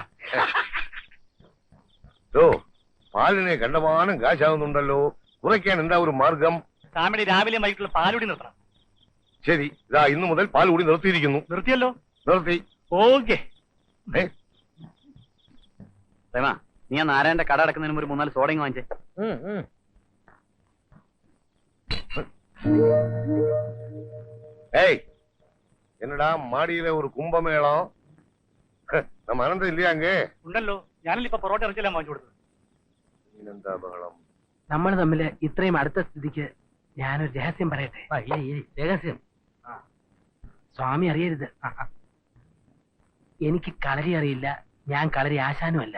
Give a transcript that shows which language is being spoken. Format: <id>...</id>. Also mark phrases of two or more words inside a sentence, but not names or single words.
<ml>ഓ, പാലിനെ കണ്ടമാനം കാശാവുന്നുണ്ടല്ലോ, കുറയ്ക്കാൻ എന്താ ഒരു മാർഗം? സ്വാമിയുടെ രാവിലെ വൈകിട്ടുള്ള പാലുടി നിർത്തണം. ശരി, ഇതാ ഇന്നു മുതൽ പാൽ കൂടി നിർത്തിയിരിക്കുന്നു. നിർത്തിയല്ലോ? നിർത്തി. ഓക്കെ. പ്രേമ, നീ ആ നാരായണന്റെ കട അടക്കുന്നതിന് ഒരു 3-4 സോഡയും വാങ്ങിച്ചേ.</ml> <ta>ஏய், என்னடா மாடியில ஒரு கும்பமேளம்? நம்ம அனந்தம் இல்லையா அங்கே?</ta> <ml>ഉണ്ടല്ലോ, ഞാനല്ലേ ഇപ്പൊ പൊറോട്ട ഇറച്ചിയെല്ലാം വാങ്ങിച്ചു കൊടുത്തത്. എന്താ ബഹളം? നമ്മൾ തമ്മിൽ ഇത്രയും അടുത്ത സ്ഥിതിക്ക് ഞാനൊരു രഹസ്യം പറയട്ടെ. രഹസ്യം സ്വാമി അറിയരുത്. എനിക്ക് കളരി അറിയില്ല, ഞാൻ കളരി ആശാനുമല്ല.</ml>